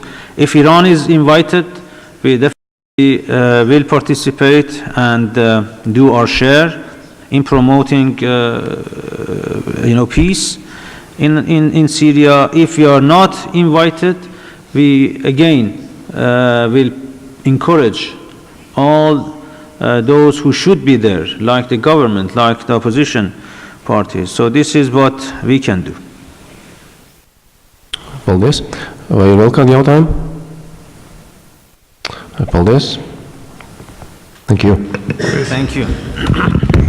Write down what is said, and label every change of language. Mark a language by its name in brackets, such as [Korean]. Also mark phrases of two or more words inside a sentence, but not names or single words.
[English] If Iran is invited, we definitely will participate and do our share in promoting peace in Syria. If we are not invited, we again will encourage all those who should be there, like the government, like the opposition parties. So this is what we can do. [Latvian] Paldies. Vai ir vēl kādi jautājumi? Paldies. [English] Thank you. Thank you.